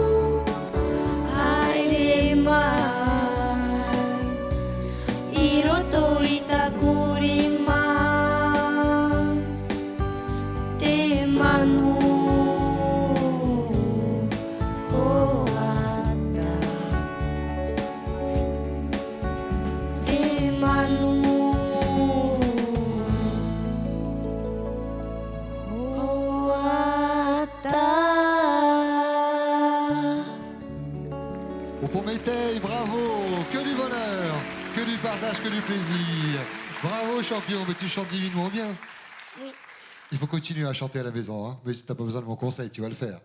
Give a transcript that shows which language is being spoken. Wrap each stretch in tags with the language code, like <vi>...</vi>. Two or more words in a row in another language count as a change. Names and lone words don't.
<ty>Haere mai Iroto itakurima Te manu o ata Te manu o ata</ty> <fr>Au Prométhée, bravo. Que du bonheur, que du partage, que du plaisir. Bravo champion, mais tu chantes divinement bien. Oui. Il faut continuer à chanter à la maison, hein. Mais si t'as pas besoin de mon conseil, tu vas le faire.</fr>